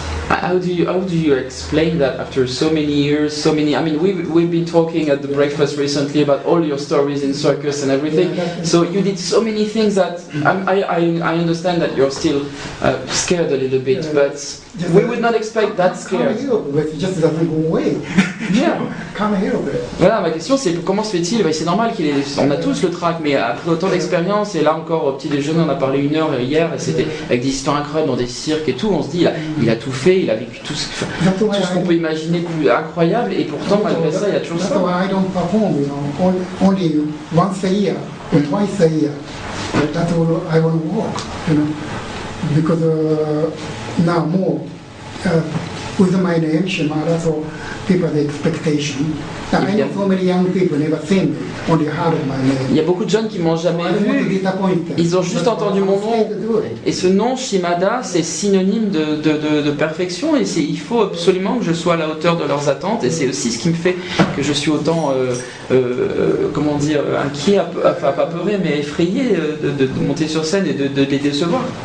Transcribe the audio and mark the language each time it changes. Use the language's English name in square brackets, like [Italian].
[English] How do you explain that after so many years, I mean, we've been talking at the breakfast recently about all your stories in circus and everything. So you did so many things that I understand that you're still scared a little bit, but we would not expect that scared. It just doesn't go away. Yeah. Can't help it. [French] Voilà, ma question c'est comment se fait-il? C'est normal on a tous le trac, mais après autant d'expérience, et là encore au petit déjeuner, on a parlé 1 heure hier, et c'était avec des histoires incroyables dans des cirques et tout, on se dit il a tout fait, il a vécu tout ce qu'on peut imaginer de plus incroyable, et pourtant malgré ça il y a toujours ça. [English] That's why I don't perform, only once a year or twice a year. That's all I want to work, because now more with my name Shimada, so people have the expectation. I know so many young people never seen me, only heard of my name. [French] Il y a beaucoup de jeunes qui m'ont jamais vu, ils ont juste entendu mon nom, et ce nom Shimada c'est synonyme de perfection, et il faut absolument que je sois à la hauteur de leurs attentes, et c'est aussi ce qui me fait que je suis autant comment dire, inquiet, enfin pas peuré mais effrayé de monter sur scène et de les décevoir.